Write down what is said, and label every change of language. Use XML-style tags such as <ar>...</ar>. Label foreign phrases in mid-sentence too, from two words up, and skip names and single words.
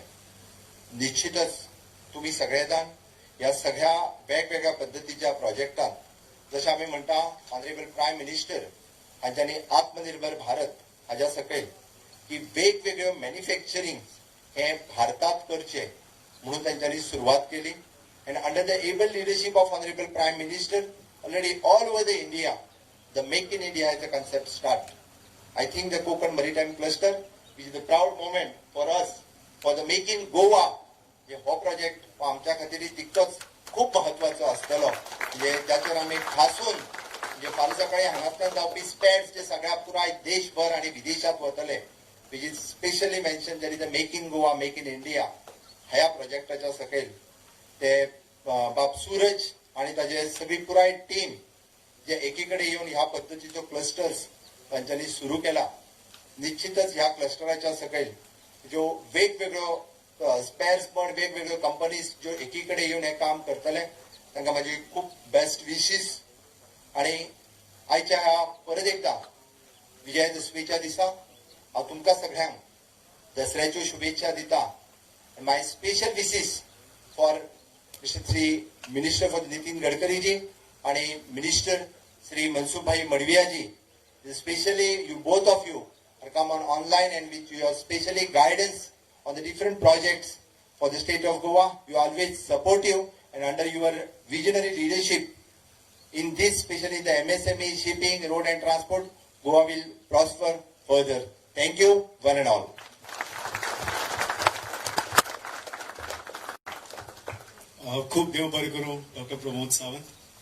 <kok>निश्चितच तुम्ही सगळे जाण या सगळ्या वेगवेगळ्या पद्धतीच्या प्रोजेक्टांत जशें आमी म्हणटा</kok> <en>honourable prime minister</en> <kok>हांच्यांनी आत्मनिर्भर भारत हाच्या सकयल की वेगवेगळ्यो मॅन्युफॅक्चरिंग हे भारतात करचे म्हणून तांच्यांनी सुरवात केली.</kok> <en>and under the able leadership of honourable prime minister already all over the India the make in India as a concept start. I think the Konkan Maritime Cluster, which is the proud moment for us, for the Make in Goa,</en> <kok>हो प्रोजेक्ट आमच्या खातीर तितकोच खूप महत्वाचो आसतलो. म्हणजे ज्याचेर आमी खासून म्हणजे फाल्यां सकाळी हांगांतल्यान जावपी स्पेर्स जे सगळ्या पुराय देशभर आनी विदेशांत वतले,</kok> <en>which is specially mentioned that is the Make in Goa, Make in India</en> <kok>ह्या प्रोजेक्टाच्या सकयल ते बाब सूरज आणि ताजे सगळी पुराय टीम जे एकीकडे येवन ह्या पद्दतीचो क्लस्टर्स तांच्यांनी सुरू केला. निश्चितच ह्या क्लस्टराच्या सकयल ज्यो वेगवेगळ्यो स्पेर्स पण वेगवेगळ्यो कंपनीज ज्यो एकीकडे येवन हे काम करतले तांकां म्हाजी खूब</kok> <en>best wishes.</en> <kok>आणि आयच्या परत एकदा विजयादशमीच्या दिसा हांव तुमकां सगळ्यांक दसऱ्याच्यो शुभेच्छा दिता.</kok> <en>my special wishes for mister shri minister for नितीन गडकरी जी आणि मिनिस्टर श्री मनसुखभाई मडविया जी. Especially you both of you are come on online and with your specially guidance on the different projects for the state of Goa. You are always supportive and under your visionary leadership in this, especially the MSME, shipping, road and transport, Goa will prosper further. Thank you, one and all.</en> <kok>खूप देव बरें करूं डॉक्टर प्रमोद सावंत.</kok>